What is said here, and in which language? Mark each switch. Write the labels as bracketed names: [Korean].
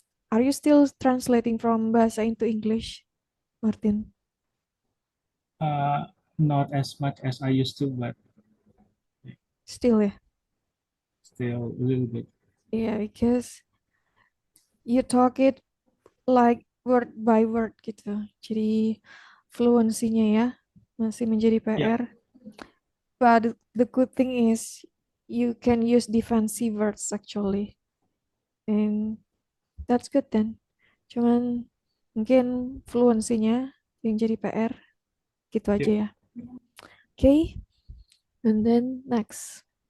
[English] Are you still translating from bahasa into English, Martin? Not as much as I used to, but Still ya? still a little bit. Yeah, because you talk it like word by word [Indonesian] gitu. Jadi fluensinya ya masih menjadi [English] Yeah. [Indonesian] PR. [English] But the good thing is you can use defensive words actually. And that's good then. [Indonesian] Cuman mungkin fluensinya yang jadi PR gitu aja [English] Yeah. ya. Okay, and then next.